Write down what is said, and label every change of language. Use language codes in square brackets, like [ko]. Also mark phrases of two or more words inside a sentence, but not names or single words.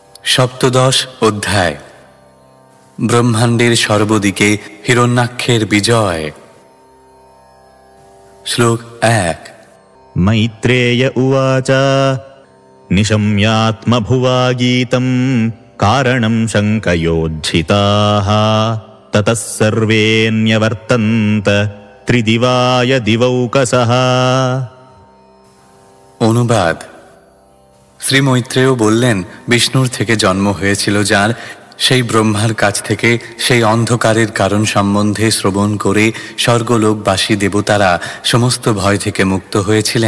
[bn] সপ্তদশ অধ্যায়। ব্রহ্মাণ্ডের সর্বদিকে হিরণ্যাক্ষের বিজয়। শ্লোক 1। [sa] मैत्रेय उवाच निशम्यात्मभुवा गीतं कारणं शङ्कयोज्झिताः ततः सर्वेऽन्यवर्तन्त त्रिदिवाय दिवौकसः। [bn] অনুবাদ। শ্রী মৈত্রেয় বললেন, বিষ্ণুর থেকে জন্ম হয়েছিল যার, সেই ব্রহ্মার কাছ থেকে সেই অন্ধকারের কারণ সম্বন্ধে শ্রবণ করে স্বর্গলোকবাসী দেবতারা সমস্ত ভয় থেকে মুক্ত হয়েছিলেন।